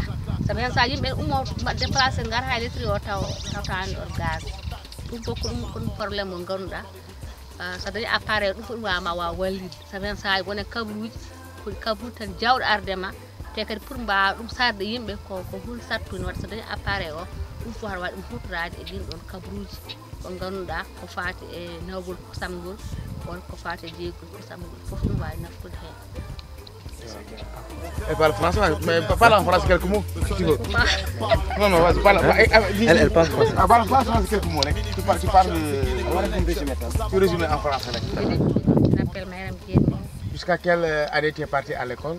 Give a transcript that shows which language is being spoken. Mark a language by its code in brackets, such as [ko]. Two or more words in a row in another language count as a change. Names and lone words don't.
[ff] sabu hen sa yimɓe ummo déplacé ngara ha litri o tawta hande on gaz ɗum fof ko ɗum probléme mo ganduɗa so dañi appareil ɗum fof ɗum wama wawa wallide sabu hen sa wone kabruji ko kabruji tan jawɗo ardema te kadi pour mbawa ɗum sarde yimɓe ko hunde sattuni waɗa so dañi appareil o ɗum fof haɗa wawi ɗum hutorade e ɗin ɗon kabruji ko ganduɗa ko fati e nawgol kosam ngol won ko faate jeego ko sam fof ɗum wawi naftude hen. [fr] Elle parle français, mais parle en français quelques mots si tu veux. Non, non, vas-y, parle. Elle parle français. Parle français quelques mots. Tu parles. Tu résumes en français. Je m'appelle Mayram Diène. Jusqu'à quelle année tu es partie à l'école?